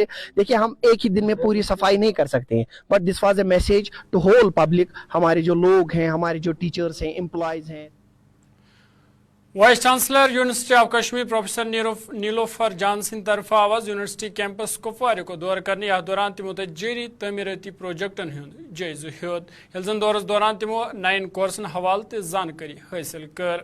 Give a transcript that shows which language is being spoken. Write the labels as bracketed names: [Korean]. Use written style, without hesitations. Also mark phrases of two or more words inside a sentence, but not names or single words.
[Hindi] देखिए हम एक ही दिन में पूरी सफाई नहीं कर सकते हैं, [English] but this was a message to whole public. [Hindi] हमारे जो लोग हैं, हमारे जो टीचर्स हैं, एम्प्लॉयज हैं। [Kashmiri] वाइस चांसलर यूनिवर्सिटी ऑफ कश्मीर प्रोफेसर नीलोफर जान सिंह तरफ आवाज यूनिवर्सिटी कैंपस कुपवारे को दौर करने यह दौरान तिमो जारी तमीरती प्रोजेक्टन हूं जायजा हेद यल जन दौरस दौरान तिमो नयन कोर्सन हवाल तो जानकारी हासिल कर।